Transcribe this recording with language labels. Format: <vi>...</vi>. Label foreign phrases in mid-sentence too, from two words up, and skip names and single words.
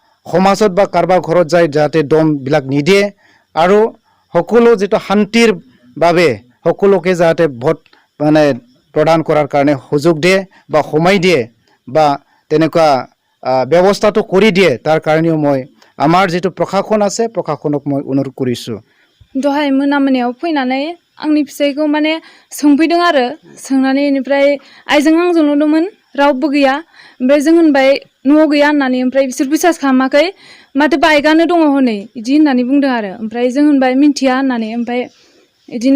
<as>সমাজত বা কাৰোবাৰ ঘৰত যায় যাতে দমবিলাক নিদিয়ে আৰু সকলো যেটো শান্তিৰ বাবে সকলোকে যাতে ভোট মানে প্ৰদান কৰাৰ কাৰণে সুযোগ দিয়ে বা সময় দিয়ে বা তেনেকুৱা ব্যৱস্থাটো কৰি দিয়ে তাৰ কাৰণেও মই আমাৰ যেটো প্ৰশাসন আছে প্ৰশাসনক মই অনুৰোধ কৰিছো</as> <brx>दहाय मोनायाव फैनानै आंनि फिसाइखौ माने सोंफैदों आरो सोंनानै इनिफ्राय आइजों आंजोंल' दंमोन रावबो गैया ओमफ्राय जों होनबाय न'आव गैया होननानै ओमफ्राय बिसोर बिसास खालामाखै माथो बाइकआनो दङ हनै इदि होननानै बुंदों आरो ओमफ्राय जों होनबाय मिन्थिया होननानै ओमफ्राय इदिनो</brx>